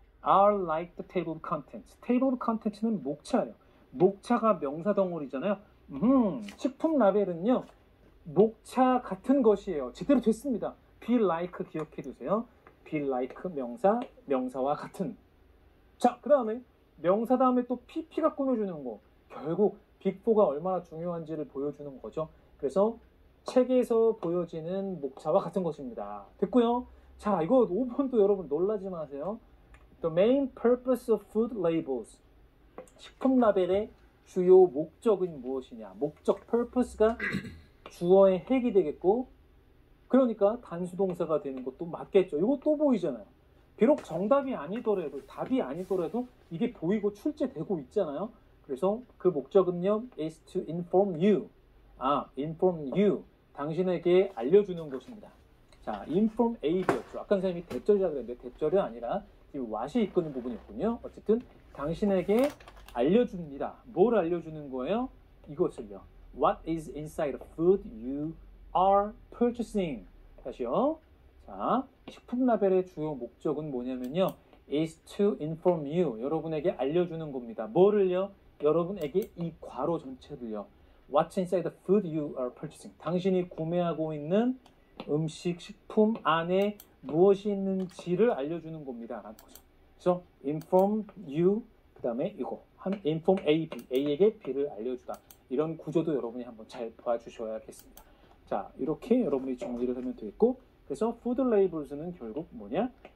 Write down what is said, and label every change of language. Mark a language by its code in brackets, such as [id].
[en] are like the table of contents. table of contents는 [ko] 목차예요. 목차가 명사 덩어리잖아요. 식품 라벨은요. 목차 같은 것이에요. 제대로 됐습니다. [en] be like [ko] 기억해 두세요. be like 명사, 명사와 같은. 자, 그 다음에 명사 다음에 또 pp가 꾸며주는 거. 결국 빅4가 얼마나 중요한지를 보여주는 거죠. 그래서 책에서 보여지는 목차와 같은 것입니다. 됐고요. 자, 이거 5번도 여러분 놀라지 마세요. [en] The main purpose of food labels. [ko] 식품 라벨의 주요 목적은 무엇이냐. 목적, purpose가 주어의 핵이 되겠고, 그러니까 단수동사가 되는 것도 맞겠죠. 이거 또 보이잖아요. 비록 정답이 아니더라도, 답이 아니더라도 이게 보이고 출제되고 있잖아요. 그래서 그 목적은요, [en] is to inform you. inform you. [ko] 당신에게 알려주는 것입니다. 자, inform a였죠. 아까 선생님이 대절이라고 그랬는데 대절이 아니라 지금 what이 이끄는 부분이었군요. 어쨌든 당신에게 알려줍니다. 뭘 알려주는 거예요? 이것을요. [en] What is inside the food you are purchasing? [ko] 다시요. 자, 식품 라벨의 주요 목적은 뭐냐면요. [en] is to inform you. [ko] 여러분에게 알려주는 겁니다. 뭐를요? 여러분에게 이 괄호 전체를요. [en] What's inside the food you are purchasing? [ko] 당신이 구매하고 있는 음식, 식품 안에 무엇이 있는지를 알려주는 겁니다. 라는 거죠. 그래서 [en] inform you, [ko] 그 다음에 이거. [en] inform A, B. [ko] A에게 B를 알려주다. 이런 구조도 여러분이 한번 잘 봐주셔야겠습니다. 자, 이렇게 여러분이 정리를 하면 되겠고, 그래서 food labels는 결국 뭐냐?